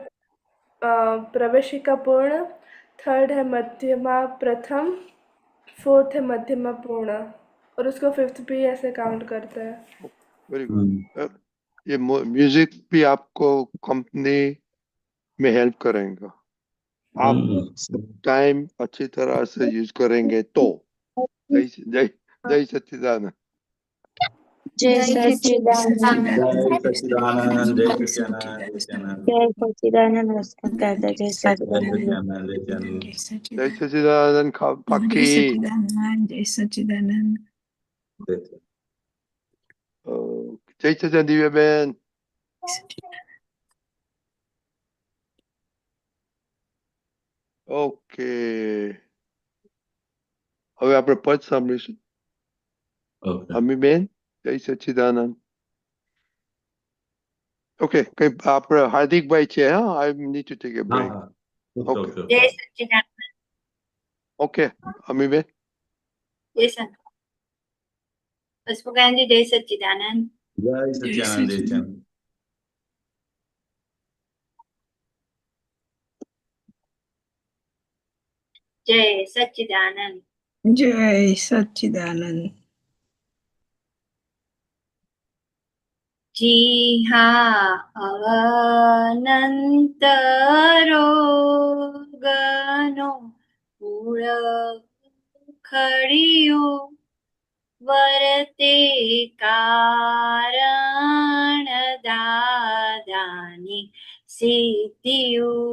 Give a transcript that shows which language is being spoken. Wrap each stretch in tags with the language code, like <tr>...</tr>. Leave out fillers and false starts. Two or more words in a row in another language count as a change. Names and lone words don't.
<hi>प्रवेशिका पूर्ण, थर्ड है मध्यमा प्रथम, फोर्थ है मध्यमा पूर्ण, और उसको 5th भी ऐसे काउंट करता है। वेरी हम्म गुड। ये म्यूजिक भी आपको कंपनी में हेल्प करेगा। आप टाइम अच्छी तरह से यूज करेंगे तो। जय जय जय सच्चिदानंद। जय जय सच्चिदानंद। जय सच्चिदानंद। सच्चिदानंद, जय सच्चिदानंद, जय सच्चिदानंद, जय सच्चिदानंद नमस्कार दादा, जय जय सच्चिदानंद। सच्चिदानंद, जय सच्चिदानंद। जय सच्चिदानंद पाकी। जय सच्चिदानंद। जय सच्चिदानंद दिव्या बहन।</hi> <gu>ઓકે, હવે આપણે પદ સાંભળીશું. ओके અમીબેન, જય સચ્ચિદાનંદ. ઓકે, કઈ આપણે હાર્દિકભાઈ છે? હા,</gu> <en>I need to take a हाँ બ્રેક. हाँ ओके ઓકે ओके</en> <hi>जय सच्चिदानंद।</hi> <gu>ઓકે, અમીબેન.</gu> <hi>जय सच्चिदानंद। पुष्पकांत जी, जय सच्चिदानंद। जय सच्चिदानंद, जय सच्चिदानंद। जय सच्चिदानंद। जय सच्चिदानंद। जी हाँ,</hi> <gu>અનંત રોગનો મૂળ ખડિયો વરતે કારણ દાદાની સિદ્ધિઓ।</gu>